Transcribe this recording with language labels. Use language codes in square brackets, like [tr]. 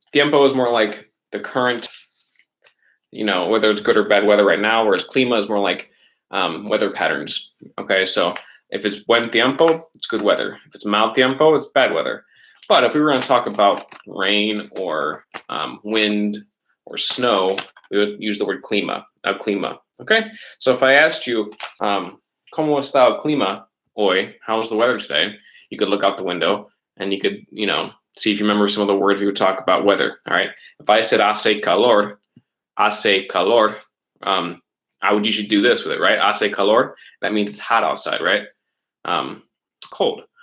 [en] Tiempo is more like the current, whether it's good or bad weather right now, whereas clima is more like weather patterns. Okay, so if it's [es] buen tiempo, [en] it's good weather. If it's [es] mal tiempo, [en] it's bad weather. But if we were going to talk about rain or wind or snow, we would use the word clima. Okay, so if I asked you, [es] ¿Cómo está el clima hoy? [en] How's the weather today? You could look out the window and you could, see if you remember some of the words we would talk about weather. All right. If I said [es] hace calor, [en] I would usually do this with it, right? [es] Hace calor. [en] That means it's hot outside, right? Cold.